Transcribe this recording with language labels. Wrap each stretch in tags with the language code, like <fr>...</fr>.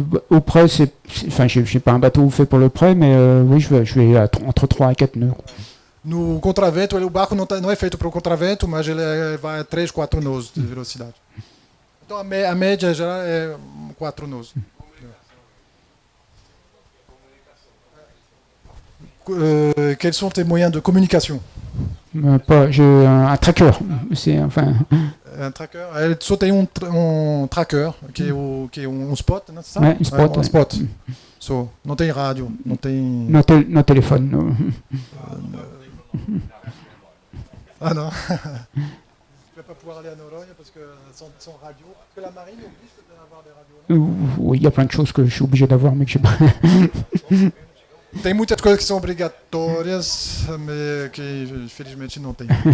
<fr>Au près, enfin, je n'ai pas un bateau fait pour le près, mais oui, je vais entre 3 et 4 nœuds.</fr> <pt>No contravento, o barco não é feito para o contravento, mas ele vai a 3, 4 nós de velocidade. Então a média geral é 4 nós.</pt> <fr>Quels sont tes moyens de communication? J'ai un tracker. C'est enfin. Un tracker.</fr> <pt>Elle só tem tracker, que é spot, não é?</pt> <fr>Ouais, un spot.</fr> <pt>Un spot. So, não tem rádio, não tem.</pt> <fr>No téléphone. No. Ah non. Tu vas pas pouvoir aller à Noronha parce que sans radio. Parce que la marine oblige d'avoir des radios. Oui, il y a plein de choses que je suis obligé d'avoir, mais que je sais pas.</fr> <pt>Tem muitas coisas que são obrigatórias, mas que infelizmente não tem.</pt>